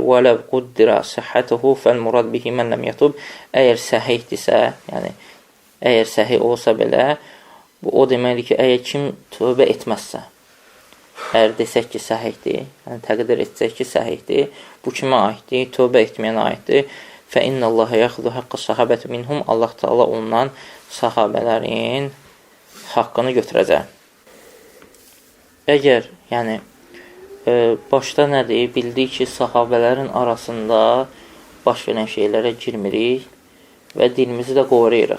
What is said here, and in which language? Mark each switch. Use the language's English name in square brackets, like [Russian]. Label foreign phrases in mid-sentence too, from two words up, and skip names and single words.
[Arabic] ولو قدر صحته فالمراد به من لم يتب. [Azerbaijani] Əgər səhihdirsə, yəni əgər səhih olsa belə, bu o deməkdir ki, əgər kim tövbə etməzsə, əgər desək ki, səhihdir, yəni təqdir etsək ki, səhihdir, bu kimə aiddir? Tövbə etməyənə aiddir. [Arabic] فَإِنَّ اللّٰهَ يَخْذُ حَقَّ صَحَبَةِ مِنْهُمْ. [Azerbaijani] Allah Teala ondan sahabələrin haqqını götürəcək. Əgər, yəni, başda nədir? Bildik ki, sahabələrin arasında baş verən şeylərə girmirik və dilimizi də qoruyuruq.